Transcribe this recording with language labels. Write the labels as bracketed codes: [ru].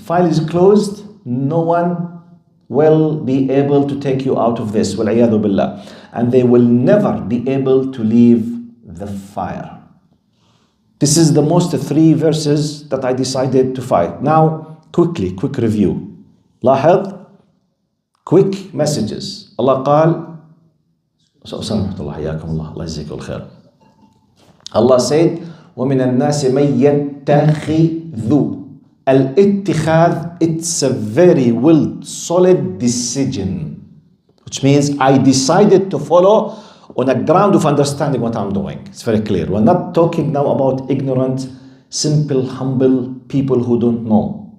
[en] File is closed, no one will be able to take you out of this. [ar] وَالْعِيَاذُ بِاللَّهِ. [en] And they will never be able to leave the fire. This is the most 3 verses that I decided to fight. Now, quick review. [ar] لاحظ, [en] quick messages. [ar] Allah قال, الله يجزيك الخير. [en] Allah said, [ar] وَمِنَ النَّاسِ مَنْ يَتَّخِذُ. [en] Al-ittikhadh, it's a very solid decision. Which means I decided to follow on a ground of understanding what I'm doing. It's very clear. We're not talking now about ignorant, simple, humble people who don't know.